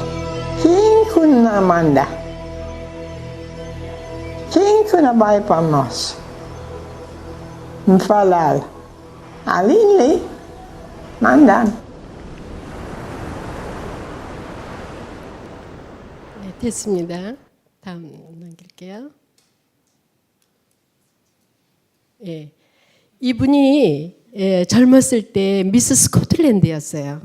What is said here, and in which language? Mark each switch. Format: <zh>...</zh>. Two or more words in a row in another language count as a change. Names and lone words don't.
<pt>Quem que não manda? Quem que não vai para nós? Me falar. Ali, mandando.</pt> <ko>네, 됐습니다. 다음 넘길게요. 예, 이분이 젊었을 때 미스 스코틀랜드였어요.</ko>